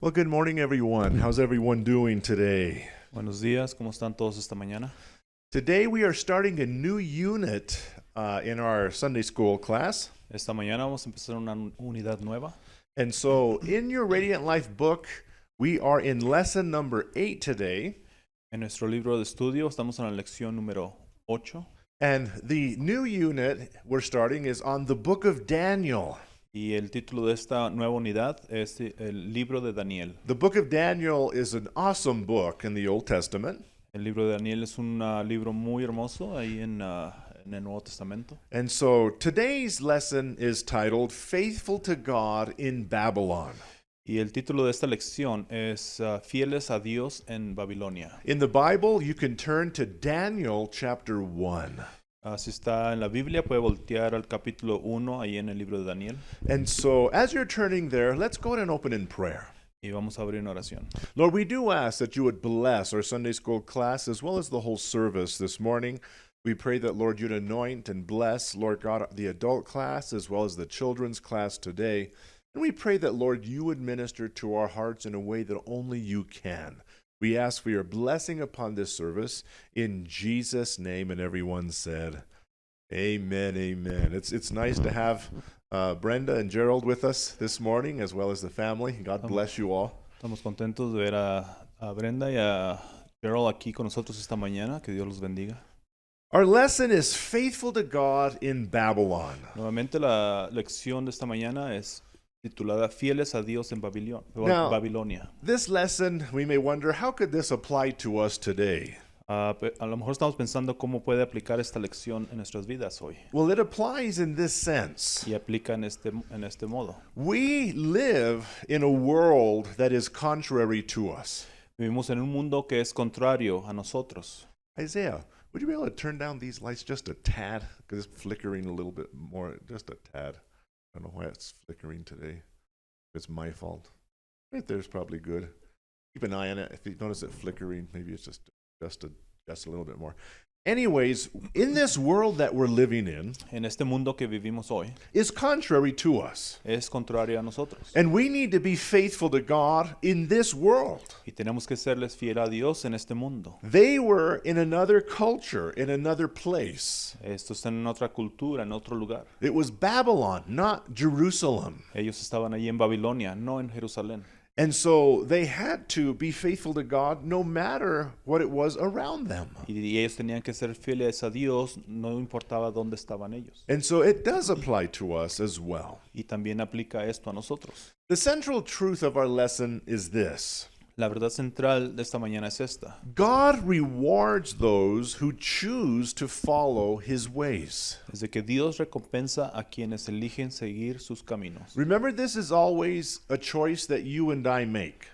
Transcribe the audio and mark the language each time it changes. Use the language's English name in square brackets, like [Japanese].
[English] Well, good morning, everyone. How's everyone doing today? [Spanish] Buenos días, ¿cómo están todos esta mañana? [English] Today we are starting a new unit in our Sunday school class. [Spanish] Esta mañana vamos a empezar una unidad nueva. [English] And so in your Radiant Life book, we are in lesson number 8 today. [Spanish] En nuestro libro de estudio estamos en la lección número 8 [English] And the new unit we're starting is on the book of Daniel. [Spanish] y el título de esta nueva unidad es el libro de Daniel. [English] The book of Daniel is an awesome book in the Old Testament. [Spanish] El libro de Daniel es un libro muy hermoso ahí en el Nuevo Testamento. [English] And so today's lesson is titled Faithful to God in Babylon. [Spanish] Y el título de esta lección es Fieles a Dios en Babilonia. [English] In the Bible, you can turn to Daniel chapter 1. [Spanish] Si está en la Biblia, puede voltear al capítulo 1 ahí en el libro de Daniel. [English] And so, as you're turning there, let's go ahead and open in prayer. [Spanish] Y vamos a abrir una oración. [English] Lord, we do ask that you would bless our Sunday school class as well as the whole service this morning. We pray that, Lord, you'd anoint and bless, Lord God, the adult class as well as the children's class today. And we pray that, Lord, you would minister to our hearts in a way that only you can. We ask for your blessing upon this service in Jesus' name. And everyone said, Amen, amen. It's nice to have Brenda and Gerald with us this morning, as well as the family. God bless you all. [Spanish] Estamos contentos de ver a Brenda y a Gerald aquí con nosotros esta mañana. Que Dios los bendiga. [English] Our lesson is Faithful to God in Babylon. [Spanish] Nuevamente la lección de esta mañana es titulada Fieles a Dios en [English] Now- [Spanish] Babilonia. [English] This lesson, we may wonder, how could this apply to us today? [Spanish] A lo mejor estamos pensando cómo puede aplicar esta lección en nuestras vidas hoy. [English] Well, it applies in this sense. [Spanish] Y aplica en este modo. [English] We live in a world that is contrary to us. [Spanish] Vivimos en un mundo que es contrario a nosotros. [English] Isaiah, would you be able to turn down these lights just a tad? Because it's flickering a little bit more, just a tad. I don't know why it's flickering today. It's my fault. Right there's probably good. Keep an eye on it. If you notice it flickering, maybe it's just a little bit more. Anyways, in this world that we're living in [Spanish] En este mundo que vivimos hoy [English] is contrary to us. [Spanish] es contrario a nosotros. [English] And we need to be faithful to God in this world. [Spanish] Y tenemos que serles fiel a Dios en este mundo. [English] They were in another culture, in another place. [Spanish] Estos están en otra cultura, en otro lugar. [English] It was Babylon, not Jerusalem. [Spanish] Ellos estaban allí en Babilonia, no en Jerusalén. [English] And so they had to be faithful to God no matter what it was around them. [Spanish] Y ellos tenían que ser fieles a Dios, no importaba dónde estaban ellos. [English] And so it does apply to us as well. [Spanish] Y también aplica esto a nosotros. [English] The central truth of our lesson is this: [Spanish] La verdad central de esta mañana es esta. [English] God rewards those who choose to follow his ways. [Spanish] Es de que Dios recompensa a quienes eligen seguir sus caminos. [English] Remember, this is always a choice that you and I make.